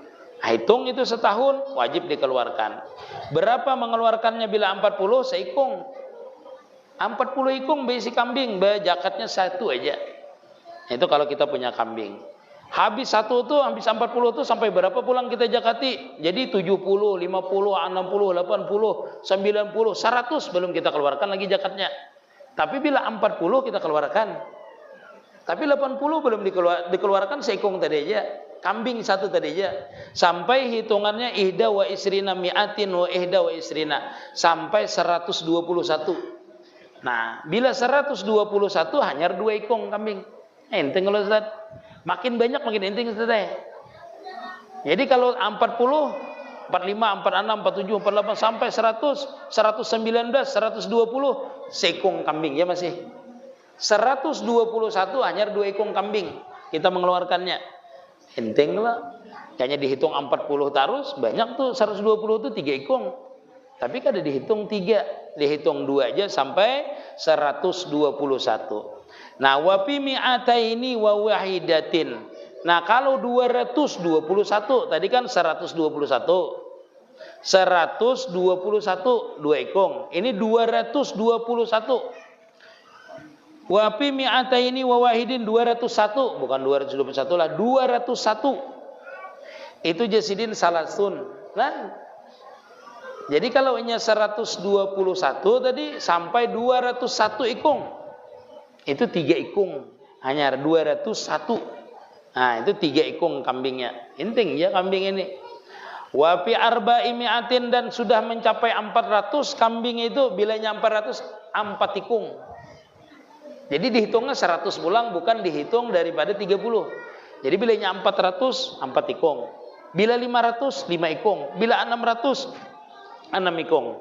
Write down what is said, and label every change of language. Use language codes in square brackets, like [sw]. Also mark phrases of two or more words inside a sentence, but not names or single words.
[bjn] Hitung itu setahun wajib dikeluarkan. Berapa mengeluarkannya bila 40? Seikung. 40 ikung besi kambing, zakatnya 1 aja. Itu kalau kita punya kambing. Habis 1 tuh, habis 40 tuh sampai berapa pulang kita zakati? Jadi 70, 50, 60, 80, 90, 100 belum kita keluarkan lagi zakatnya. Tapi bila 40 kita keluarkan. Tapi 80 belum dikeluarkan seikung tadi aja. Kambing 1 tadi aja. Sampai hitungannya [ar] إحدى وعشرين مائة وإحدى وعشرين. [bjn] Sampai 121. Nah, bila 121 hanya 2 ikung kambing. Enteng kalau Ustaz. Makin banyak makin inting Ustaz. Jadi kalau 40, 45, 46, 47, 48 sampai 100, 119, 120 seikung kambing ya masih. 121 hanya 2 ikung kambing kita mengeluarkannya. Enteng lah. Hanya dihitung 40 tarus, banyak tuh 120 tuh 3 ikung. Tapi kada dihitung 3, dihitung 2 aja sampai 121. Nah, [ar] وفي مائتين وواحدة. [bjn] Nah, kalau 221 tadi kan 121. 121 2 ekong. Ini 221. [ar] وفي مائتين وواحد [bjn] 201, bukan 221 lah, 201. Itu jasidin salasun. Nah, jadi kalau hanya 121 tadi sampai 201 ikung. Itu 3 ikung, hanya 201. Nah, itu 3 ikung kambingnya. Inting ya kambing ini. [ar] وفي أربع مائة, [bjn] dan sudah mencapai 400 kambing itu, bilanya 400, 4 ikung. Jadi dihitungnya 100 pulang, bukan dihitung daripada 30. Jadi bilanya 400, 4 ikung. Bila 500, 5 ikung. Bila 600, 6 ikung.